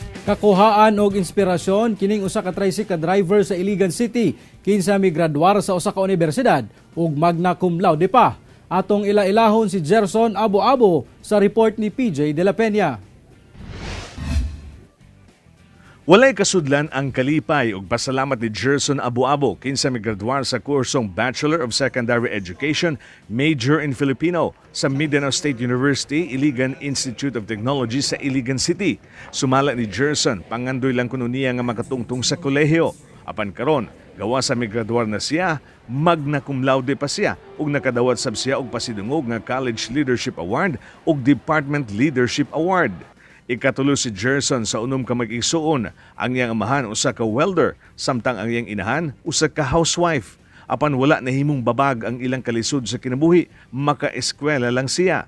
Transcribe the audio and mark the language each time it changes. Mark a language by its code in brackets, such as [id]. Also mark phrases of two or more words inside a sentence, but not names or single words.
[ceb] Kakuhaan og inspirasyon kining usa ka tricycle driver sa Iligan City kinsa migradwar sa usa ka unibersidad ug [la] magna cum laude [ceb] pa. Atong ila-ilahon si Gerson Abo-Abo sa report ni PJ de la Peña. Walay kasudlan ang kalipay ug pasalamat ni Gerson Abo-Abo kinsa migradwar sa kursong Bachelor of Secondary Education Major in Filipino sa Mindanao State University Iligan Institute of Technology sa Iligan City. Sumala ni Gerson, pangandoy lang kuno niya nga makatungtong sa kolehiyo. Apan karon, gawa sa migradwar na siya, [la] magna cum laude [ceb] pa siya ug nakadawat sab siya og pasidungog nga College Leadership Award ug Department Leadership Award. Ikatulo si Gerson sa unom ka mag-igsuon, ang iyang amahan usa ka welder, samtang ang iyang inahan usa ka housewife. Apan wala nahimong babag ang ilang kalisod sa kinabuhi, maka-eskwela lang siya.